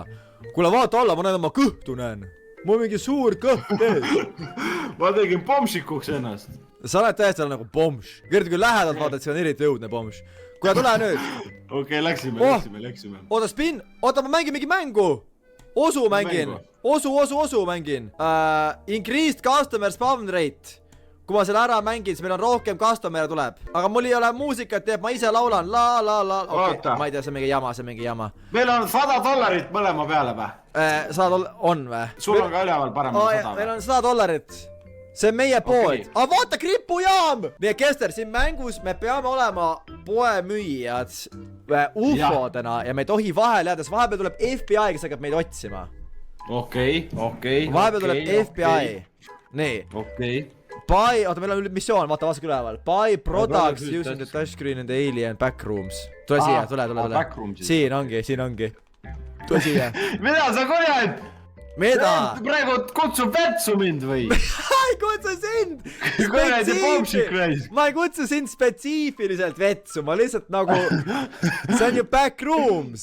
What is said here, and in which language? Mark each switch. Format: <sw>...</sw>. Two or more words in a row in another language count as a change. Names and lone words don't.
<et>Kuule, vaata alla, ma näen oma kõhtu näen. Mul on mingi suur kõht ees. Ma tegin pomšikuks ennast. Sa oled täiesti nagu pomš. Kõrdi kui lähedalt vaatad, see on eriti õudne pomš. Kuule, tule nüüd. Okei, läksime. Oota, spin. Oota, ma mängin mingi mängu. Osu mängin. Osu mängin.</et> <en>Increased customer spawn rate.</en> <et>Kui ma selle ära mängin, siis meil on rohkem customer'e tuleb. Aga mul ei ole muusikat, teeb, ma ise laulan. La. Okay. Ma ei tea, see on mingi jama. Meil on $100 mõlema peale või? On või? Sul on ka üleval paremal 100 või? Meil on $100. See on meie pood. Aga vaata, kripujaam! Nii, Kester, siin mängus me peame olema poemüüjad UFO-dena ja me ei tohi vahel jääda, sest vahepeal tuleb FBI, kes hakkab meid otsima. Okei. Vahepeal tuleb FBI. Nii. Okei. Buy, oota, meil on missioon, vaata vastu üleval.</et> <en>Buy products using the touchscreen and the alien backrooms.</en> <et>Tule siia, tule. Siin ongi. Tule siia. Mida sa kurjad? mida? praegu kutsub vetsu mind või? ei kutsu sind! kuradi pommsik raisk. ma ei kutsu sind spetsiifiliselt vetsu, ma lihtsalt nagu, see on ju backrooms.</et>